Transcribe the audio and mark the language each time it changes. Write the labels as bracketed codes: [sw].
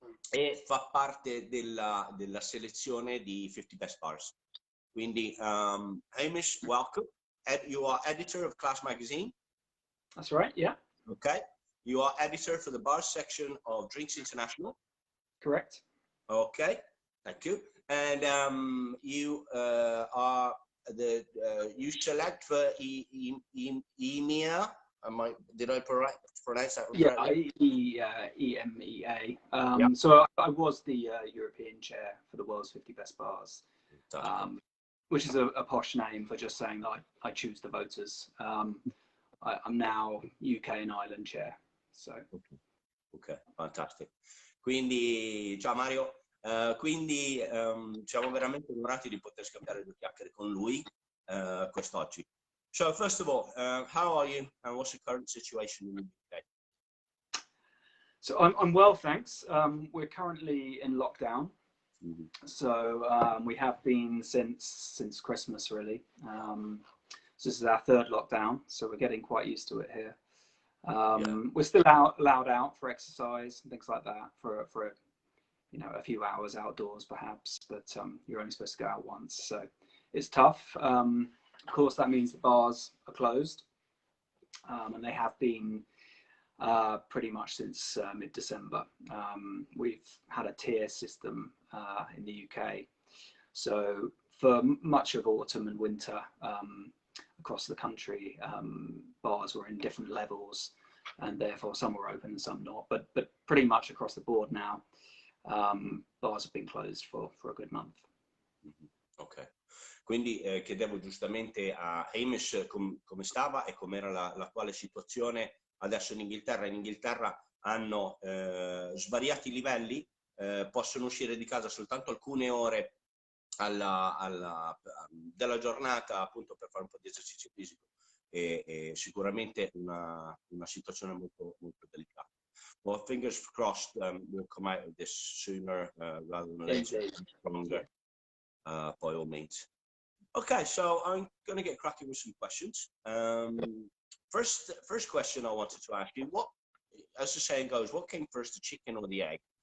[it] E fa parte della selezione di 50 Best Bars. Quindi, [en] Hamish, welcome. You are editor of Class Magazine. That's right, yeah. Okay. You are editor for the bar section of Drinks International. Correct. Okay, thank you. And you are you select for EMEA. Did I pronounce that correctly? Yeah, EMEA. Yeah. So I was the European chair for the world's 50 best bars, which is a posh name for just saying that I choose the voters. I'm now UK and Ireland chair. So. [it] Ok, fantastico. Quindi, ciao Mario, quindi siamo veramente onorati di poter scambiare due chiacchiere con lui quest'oggi. [en] So, first of all, how are you and what's the current situation in the UK? So I'm well, thanks. We're currently in lockdown. Mm-hmm. So we have been since Christmas, really. So this is our third lockdown, so we're getting quite used to it here. We're still allowed out for exercise and things like that for a few hours outdoors perhaps, but you're only supposed to go out once, so it's tough. Of course, that means the bars are closed, and they have been pretty much since mid-December. We've had a tier system in the UK, so for much of autumn and winter across the country, bars were in different levels, and therefore some were open and some not. But pretty much across the board now, bars have been closed for a good month. [it] Ok, quindi chiedevo giustamente a Hamish come stava e com'era l'attuale situazione adesso in Inghilterra. In Inghilterra hanno svariati livelli, possono uscire di casa soltanto alcune ore della giornata, appunto, per fare un po' di esercizio fisico, e sicuramente una situazione molto, molto delicata. [en] Well, fingers crossed we'll come out of this sooner rather than later, stronger, by all means. Okay, so I'm going to get cracking with some questions. First question I wanted to ask you, what, as the saying goes, what came first, the chicken or the egg?